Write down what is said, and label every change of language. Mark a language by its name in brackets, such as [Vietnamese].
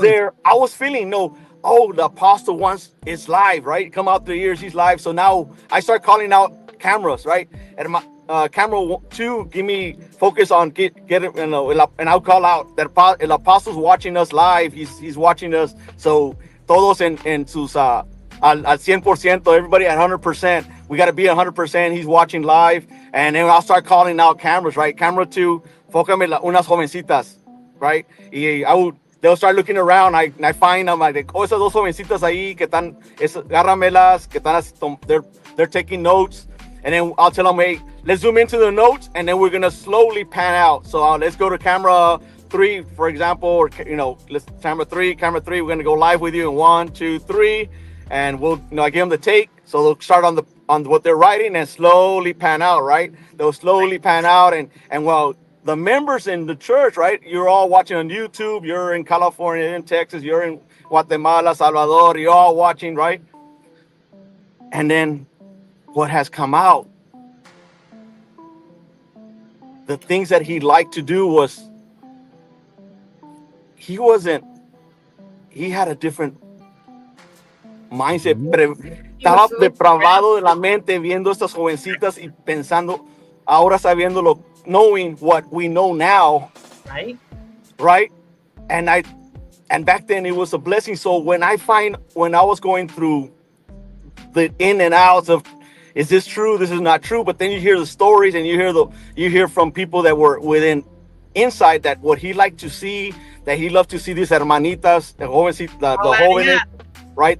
[English] there, I was feeling the apostle wants it's live, right? Come out the ears, he's live. So now I start calling out cameras, right? And my camera two, give me focus on get it, and I'll call out that el apostle's watching us live. He's watching us. [Spanish] So todos en sus al 100%, [English] everybody at 100%. We got to be 100%. He's watching live, and then I'll start calling out cameras, right? Camera two, [Spanish] fócame unas jovencitas, [English] right? They'll start looking around. I find them like, [Spanish] esas dos jovencitas ahí que están, [English] agárramelas, que están, they're taking notes. And then I'll tell them, hey, let's zoom into the notes, and then we're gonna slowly pan out. So let's go to camera 3, for example, or let's camera 3. We're gonna go live with you in 1, 2, 3, and we'll, I give them the take. So they'll start on what they're writing and slowly pan out, right? They'll slowly pan out, and well, the members in the church, right? You're all watching on YouTube. You're in California, in Texas. You're in Guatemala, Salvador. You're all watching, right? And then what has come out, the things that he liked to do was he had a different mindset. [Spanish] Estaba depravado de la mente viendo estas jovencitas y pensando, ahora sabiéndolo, [English] knowing what we know now, right? And back then it was a blessing. So when I was going through the in and outs of, is this true? This is not true. But then you hear the stories, and you hear from people that were inside that what he liked to see, that he loved to see these hermanitas, the jóvenes, right?